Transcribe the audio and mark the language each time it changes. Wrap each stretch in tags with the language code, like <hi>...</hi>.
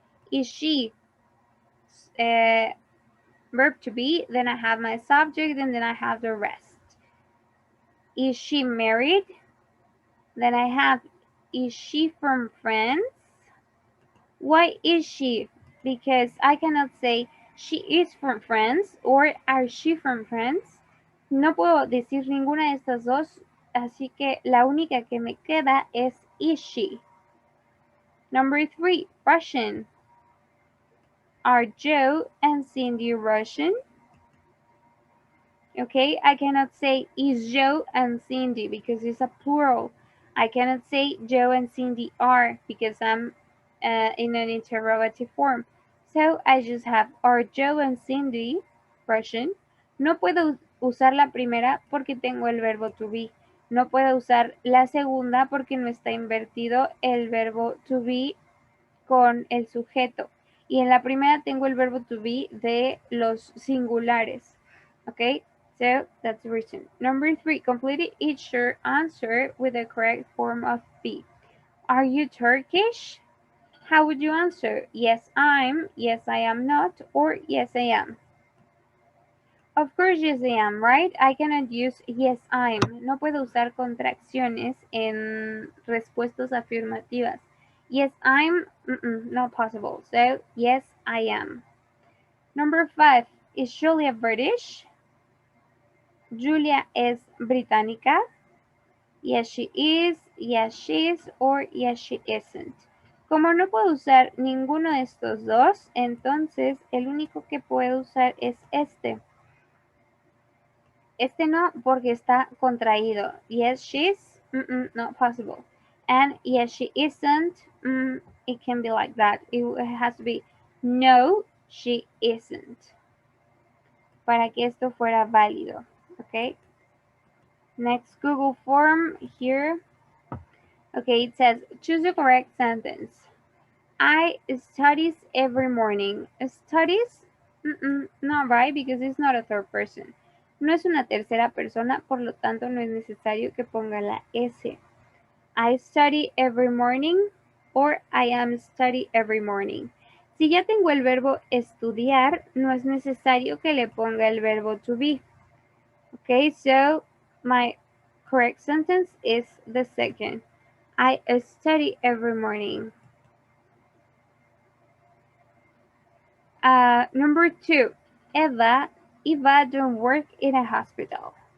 <en>Is she verb to be, then I have my subject, and then I have the rest. Is she married? Then I have, is she from France? Why is she? Because I cannot say she is from France or are she from France.</en> <es>No puedo decir ninguna de estas dos, así que la única que me queda es is she.</es> <en>Number 3, Russian. Are Joe and Cindy Russian? Okay, I cannot say is Joe and Cindy because it's a plural. I cannot say Joe and Cindy are because I'm in an interrogative form. So I just have are Joe and Cindy Russian.</en> <es>No puedo usar la primera porque tengo el verbo to be. No puedo usar la segunda porque no está invertido el verbo to be con el sujeto. Y en la primera tengo el verbo to be de los singulares.</es> <en>Okay, so that's the reason. Number 3, complete each answer with the correct form of be. Are you Turkish? How would you answer? Yes, I'm, yes, I am not, or yes, I am. Of course, yes, I am, right? I cannot use yes, I'm.</en> <es>No puedo usar contracciones en respuestas afirmativas.</es> <en>Yes, I'm, not possible. So, yes, I am. Number 5, is Julia British?</en> <es>Julia es británica.</es> <en>Yes, she is, yes, she is, or yes, she isn't.</en> <es>Como no puedo usar ninguno de estos dos, entonces el único que puedo usar es este. Este no porque está contraído.</es> <en>Yes, she's, not possible. And yes, she isn't, it can be like that. It has to be no, she isn't.</en> <es>Para que esto fuera válido.</es> <en>Okay. Next Google form here. Okay, it says, choose the correct sentence. I studies every morning. Studies? Not right, because it's not a third person.</en> <es>No es una tercera persona, por lo tanto no es necesario que ponga la S.</es> <en>I study every morning or I am study every morning.</en> <es>Si ya tengo el verbo estudiar, no es necesario que le ponga el verbo to be.</es> <en>Okay, so my correct sentence is the second. I study every morning. Number 2, Eva don't work in a hospital.</en>